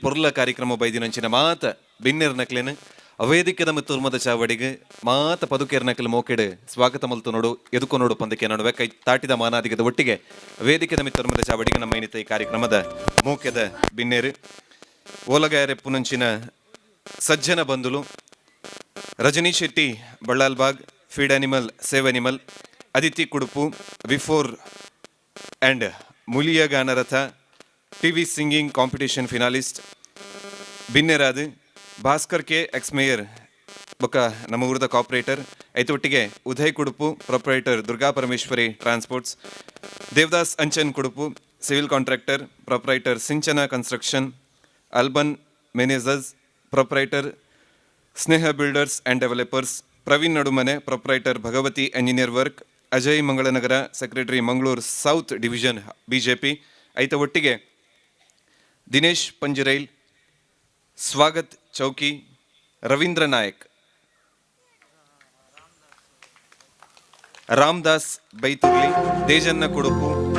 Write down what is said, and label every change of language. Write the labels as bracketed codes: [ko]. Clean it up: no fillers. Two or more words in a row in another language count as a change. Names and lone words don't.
[tcy] ಪೊರ್ಲ ಕಾರ್ಯಕ್ರಮ ಬೈದಿನಂಚಿನ ಮಾತ ಬಿನ್ನೆರ್ನಕ್ಲೇನು ಅವೇದಿಕೆದ ಮಿತ್ತೋರ್ಮದ ಚಾವಡಿಗೆ ಮಾತ ಪದುಕೇರ್ನಕಲ್ ಮೋಕೆಡು ಸ್ವಾಗತ ಮಲ್ತು ನೋಡು ಎದುಕೊ ನೋಡು ಪಂದಕ್ಕೆ ನಡುವೆ ಕೈ ತಾಟಿದ ಮಾನಾದಿಗದ ಒಟ್ಟಿಗೆ ವೇದಿಕೆದ ಮಿತ್ತೋರ್ಮದ ಚಾವಡಿಗೆ ನಮ್ಮ ಇನ್ನಿತ ಈ ಕಾರ್ಯಕ್ರಮದ ಮೋಕೆದ ಬಿನ್ನೇರು ಓಲಗಾಯರೆ ಪುನಂಚಿನ ಸಜ್ಜನ ಬಂಧುಲು ರಜನಿ ಶೆಟ್ಟಿ ಬಳ್ಳಾಲ್ಬಾಗ್ ಫೀಡ್ ಅನಿಮಲ್ ಸೇವ್ ಅನಿಮಲ್ ಅದಿತಿ ಕುಡುಪು ಬಿಫೋರ್ ಅಂಡ್ ಮುಲಿಯ ಗಾನರಥ [en] TV singing competition finalist [tcy] ಬಿನ್ನೆರಾದು ಭಾಸ್ಕರ್ ಕೆ [en] ex mayor [tcy] ಬೊಕ್ಕ ನಮ್ಮ ಊರದ ಕಾರ್ಪೊರೇಟರ್ ಐತೊಟ್ಟಿಗೆ ಉದಯ್ ಕುಡುಪು ಪ್ರೊಪ್ರೈಟರ್ ದುರ್ಗಾ ಪರಮೇಶ್ವರಿ ಟ್ರಾನ್ಸ್ಪೋರ್ಟ್ಸ್ ದೇವದಾಸ್ ಅಂಚನ್ ಕುಡುಪು [en] civil contractor proprietor [tcy] ಸಿಂಚನ ಕನ್ಸ್ಟ್ರಕ್ಷನ್ ಅಲ್ಬನ್ ಮೆನೇಜರ್ಸ್ ಪ್ರೊಪ್ರೈಟರ್ ಸ್ನೇಹ ಬಿಲ್ಡರ್ಸ್ ಆ್ಯಂಡ್ ಡೆವಲಪರ್ಸ್ ಪ್ರವೀಣ್ ನಡುಮನೆ ಪ್ರೊಪ್ರೈಟರ್ ಭಗವತಿ ಎಂಜಿನಿಯರ್ ವರ್ಕ್ ಅಜಯ್ ಮಂಗಳನಗರ ಸೆಕ್ರೆಟರಿ ಮಂಗಳೂರು ಸೌತ್ ಡಿವಿಷನ್ ಬಿಜೆಪಿ ಐತ ಒಟ್ಟಿಗೆ ದಿನೇಶ್ ಪಂಜರೈಲ್ ಸ್ವಾಗತ್ ಚೌಕಿ ರವೀಂದ್ರ ನಾಯಕ್ ರಾಮದಾಸ್ ಬೈತುರ್ಲಿ ದೇಜನ್ನ ಕುಡುಪು